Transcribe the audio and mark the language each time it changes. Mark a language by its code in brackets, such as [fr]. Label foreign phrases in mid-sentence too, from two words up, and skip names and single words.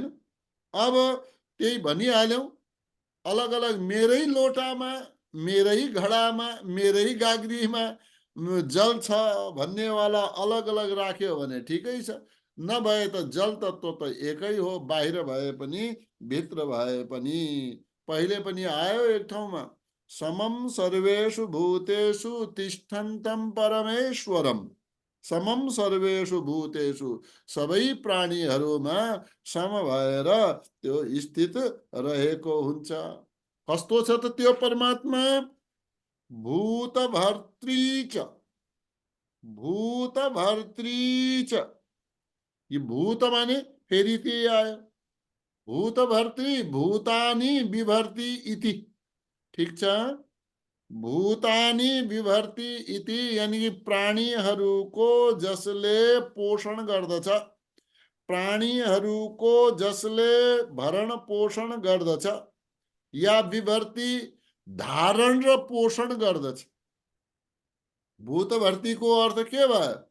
[ne] अब त्यही भनिहाल्यौं, अलग अलग मेरै लोटामा, मेरै घडामा, मेरै गाग्रीमा जल छ भन्नेवाला अलग अलग राख्यो भने ठिकै छ। नभए त जल तत्व त एकै हो, बाहिर भए पनि भित्र भए पनि। पहिले पनि आयो एक ठाउँमा, [sa] समम सर्वेषु भूतेषु तिष्ठन्तं परमेश्वरम। समम सर्वेषु भूतेषु, [ne] सबै प्राणीहरूमा सम भएर त्यो स्थित रहेको हुन्छ। कस्तो छ त त्यो परमात्मा? [sa] भूतभर्त्री च, भूतभर्त्री च। [ne] ये भूत माने फेरि त्यही आयो, [sa] भूतभर्त्री, भूतानि बिभर्ति इति। [ne] ठीक छ? [sa] भूतानि बिभर्ति इति [ne] यानी कि प्राणीहरूको जसले पोषण गर्दछ, प्राणीहरूको जसले भरण पोषण गर्दछ, या विभर्ति धारण र पोषण गर्दछ। भूतभर्तीको अर्थ के भयो?